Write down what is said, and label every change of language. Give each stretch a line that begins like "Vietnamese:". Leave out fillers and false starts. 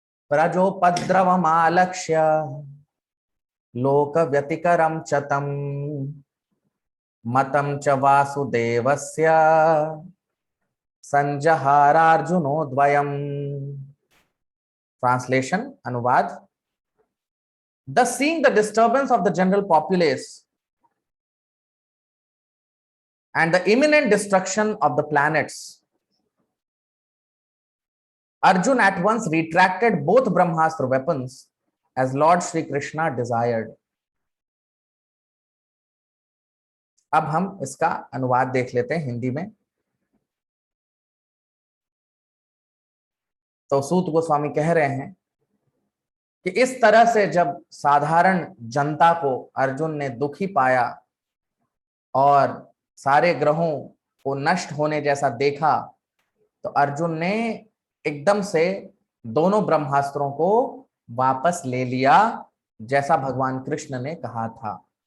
Sanskrit: प्रजोपद्रवमालक्ष्य लोक व्यतिकरम चतम मतम च वासुदेवस्य संजहारार्जुनोद्वयम्।
English: Translation,
Hindi: अनुवाद।
English: Thus, seeing the disturbance of the general populace and the imminent destruction of the planets, Arjun at once retracted both Brahmastra weapons as Lord Shri Krishna desired.
Hindi: अब हम इसका अनुवाद देख लेते हैं हिंदी में। तो सूत गोस्वामी कह रहे हैं कि इस तरह से जब साधारण जनता को अर्जुन ने दुखी पाया और सारे ग्रहों को नष्ट होने जैसा देखा, तो अर्जुन ने एकदम से दोनों ब्रह्मास्त्रों को वापस ले लिया, जैसा भगवान कृष्ण ने कहा था।